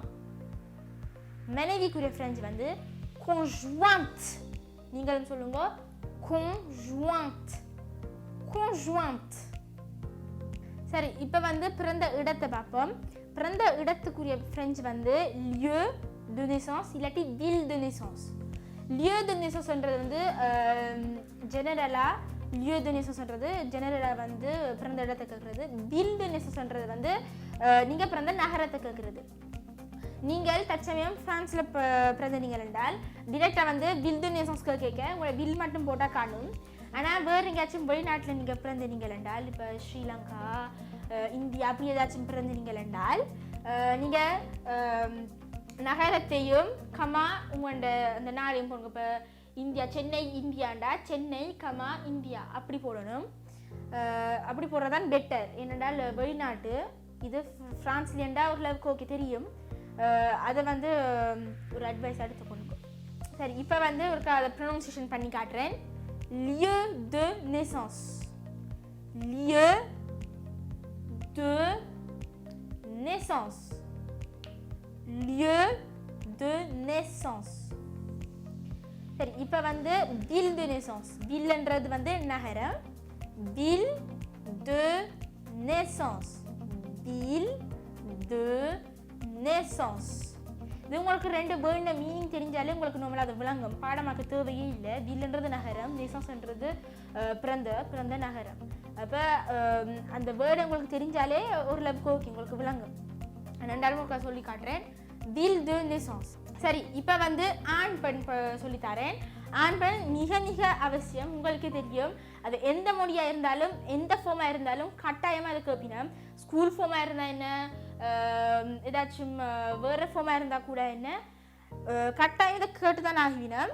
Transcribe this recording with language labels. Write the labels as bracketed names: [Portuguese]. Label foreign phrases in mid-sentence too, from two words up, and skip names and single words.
[Tamil] மனைவிக்குரிய ஃப்ரெஞ்ச் வந்து conjointe. நீங்களும் சொல்லுங்க [French] conjointe, conjointe. [Tamil] சரி, இப்போ வந்து பிறந்த இடத்தை பார்ப்போம். பிறந்த இடத்துக்குரிய ஃப்ரெஞ்ச் வந்து [French] lieu de naissance [Tamil] இல்லாட்டி [French] ville de naissance. lieu de naissance [Tamil] ன்றது வந்து ஜெனரலாக [French] lieu de naissance [Tamil] ன்றது ஜெனரலாக வந்து பிறந்த இடத்தை கேட்குறது. [French] ville de naissance [Tamil] ன்றது வந்து நீங்கள் பிறந்த நகரத்தை கேட்குறது. நீங்கள் தற்சமயம் ஃப்ரான்ஸில் பிறந்தீங்கள் என்றால் டிரெக்டாக வந்து [French] ville de naissance [Tamil] கேட்க உங்களை வில் மட்டும் போட்டால் காணும். ஆனால் வேறு எங்கேயாச்சும் வெளிநாட்டில் நீங்கள் பிறந்தீங்கள் என்றால், இப்போ ஸ்ரீலங்கா, இந்தியா அப்படி ஏதாச்சும் பிறந்தீங்கள் என்றால் நீங்கள் நகரத்தையும் கமா உங்களோட அந்த நாளையும் போடுங்க. இப்போ இந்தியா, சென்னை இந்தியாண்டா சென்னை கமா இந்தியா அப்படி போடணும். அப்படி போடுறதான் பெட்டர். ஏனென்றால் வெளிநாட்டு இது ஃப்ரான்ஸ்லேண்டா ஓரளவுக்கு ஓகே தெரியும். அதை வந்து ஒரு அட்வைஸ் எடுத்துக்கொண்டு. சரி, இப்போ வந்து ஒரு அதை ப்ரொனவுன்சியேஷன் பண்ணி காட்டுறேன். [French] lieu de naissance, lieu de naissance, lieu de naissance. [Tamil] சரி, இப்போ வந்து [French] ville de naissance. [Tamil] villeன்றது வந்து நகரம். [French] ville de naissance, ville de naissance. [Tamil] இது உங்களுக்கு ரெண்டு வேர்டு மீனிங் தெரிஞ்சாலே உங்களுக்கு நம்மள அது விளங்கும். பாடமாக்க தேவையே இல்லை. வில்ன்றது நகரம், நேசன்ஸ்ன்றது பிறந்த நகரம். அப்போ அந்த வேர்டு உங்களுக்கு தெரிஞ்சாலே ஒரு லெவலுக்கு ஓகே உங்களுக்கு விளங்கும். ரெண்டாலும் உங்களுக்கு சொல்லி காட்டுறேன். [French] ville de naissance. [Tamil] சரி, இப்போ வந்து ஆண் பெண் சொல்லித்தரேன். ஆண் பெண் மிக மிக அவசியம். உங்களுக்கே தெரியும், அது எந்த மொழியாக இருந்தாலும் எந்த ஃபார்மாக இருந்தாலும் கட்டாயமாக அது கேட்பினோம். ஸ்கூல் ஃபார்மாக இருந்தால் என்ன, ஏதாச்சும் வேறு ஃபார்மாக இருந்தால் கூட என்ன, கட்டாயம் இதை கேட்டு தான் ஆகிவினோம்.